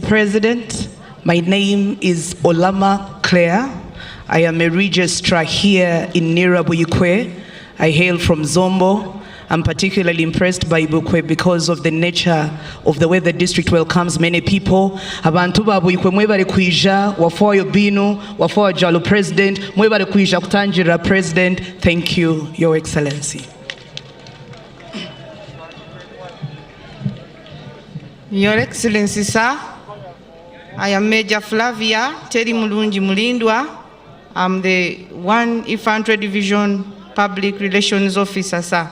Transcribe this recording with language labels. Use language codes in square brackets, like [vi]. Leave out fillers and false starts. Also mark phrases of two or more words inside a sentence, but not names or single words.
[en] President, my name is Olama Claire. I am a registrar here in Buikwe. I hail from Zombo. I'm particularly impressed by Buikwe because of the nature of the way the district welcomes many people. [lg] Abantu ba Buikwe mwebale kuija wafuwa binu, wafuwa jalo president, mwebale kuija kutanjira president. [en] Thank you, Your Excellency. Your Excellency, sir, I am Major Flavia Teri Mulungi Mulindwa. I'm the 1 Infantry Division Public Relations Officer, sir.